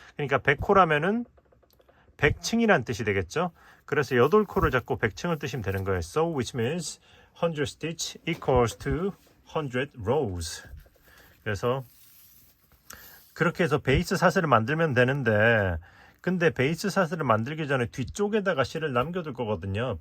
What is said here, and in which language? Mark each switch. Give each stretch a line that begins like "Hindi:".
Korean: 그러니까 100코라면은 100층이란 뜻이 되겠죠. 그래서 8코를 잡고 100층을 뜨시면 되는 거예요.
English: So which means 100 stitch equals to 100 rows.
Korean: 그래서 그렇게 해서 베이스 사슬을 만들면 되는데 근데 베이스 사슬을 만들기 전에 뒤쪽에다가 실을 남겨둘 거거든요.